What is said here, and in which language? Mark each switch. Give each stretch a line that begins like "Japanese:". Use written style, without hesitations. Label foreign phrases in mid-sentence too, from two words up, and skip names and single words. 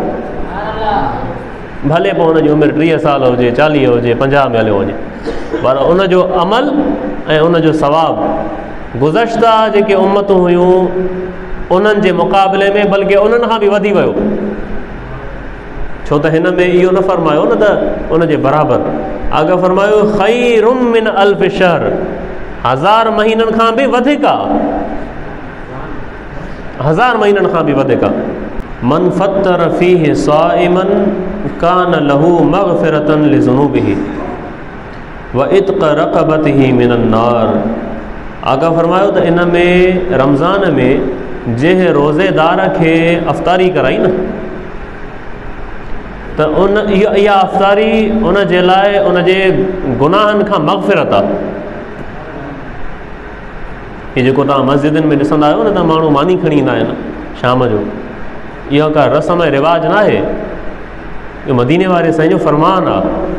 Sindhi: भले पोइ उनजी उमिरि 30 साल हुजे, 40 हुजे, 50 में हलियो वञे, पर उनजो अमल ऐं उनजो सवाबु गुज़श्ता जेके उम्मतूं हुयूं उन्हनि जे मुक़ाबले में बल्कि उन्हनि खां बि वधी वियो। छो त हिन में इहो न फ़रमायो न त उन जे बराबरि, अॻु फ़रमायो
Arabic: خير من ألف شهر,
Sindhi: 1000 महीननि खां बि वधीक आहे, 1000 महीननि खां बि वधीक आहे।
Arabic: من فطر فيه صائما كان له مغفرة لذنوبه وعتق رقبته من النار.
Sindhi: आका फ़रमायो त इन में रमज़ान में जंहिं रोज़ेदार खे अफ़्तारी कराई न, त इहा अफ़्तारी उन जे लाइ उन जे गुनाहनि खां मग़फ़िरत आहे। हीअ जेको तव्हां मस्जिदनि में ॾिसंदा आहियो न, त माण्हू मानी खणी ईंदा आहिनि शाम जो, इहा का रस्म ऐं रिवाज न आहे, इहो मदीने वारे साईं जो फ़रमान आहे।